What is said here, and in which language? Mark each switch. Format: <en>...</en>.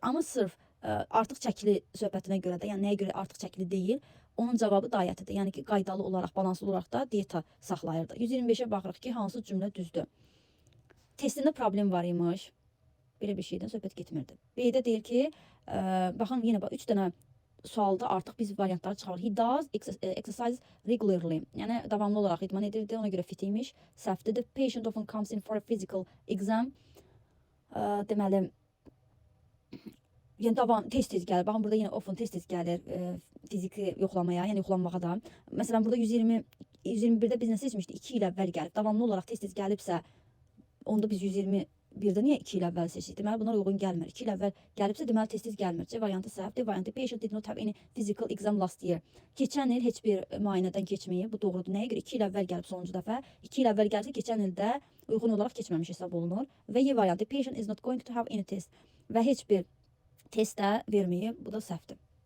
<az>Amma sırf artıq çəkili söhbətinə görə də, yəni nəyə görə artıq çəkili deyil, onun cavabı dietidir. Yəni ki, qaydalı olaraq, balanslı olaraq da diyeta saxlayırdı. 125-ə baxırıq ki, hansı cümlə düzdür. Testində problem var imiş, belə bir şeydən söhbət getmirdi. B-də deyir ki, baxın, yenə 3 dənə sualda artıq biz variantları çıxarırıq.</az> <en>He does exercise regularly.</en> <az>Yəni davamlı olaraq idman edirdi, ona görə fit imiş. Səhvdir.</az> <en>The patient often comes in for a physical exam.</en> <az>Deməli, yəni davam tez-tez gəlir. Baxın, burada yenə often tez-tez gəlir fiziki yoxlamaya, yəni yoxlanmağa da. Məsələn, burada 121-də biz nə seçmişdik? 2 il əvvəl gəlib. Davamlı olaraq tez-tez gəlibsə, onda biz 121-də niyə 2 il əvvəl seçdik? Deməli, bunlar uyğun gəlmir. 2 il əvvəl gəlibsə, deməli, tez-tez gəlmir. C variantı səhvdir.</az> <en>Variantı patient did not have any physical exam last year.</en> <az>Keçən il heç bir müayinədən keçməyib. Bu doğrudur. Nəyə görə? 2 il əvvəl gəlib sonuncu dəfə. 2 il əvvəl gəlsə, keçən ildə uyğun olaraq keçməmiş hesab olunur. Və Y variantı</az> <en>patient is not going to have any test.</en> <az>Və heç bir test də verməyib. Bu da səhvdir.</az>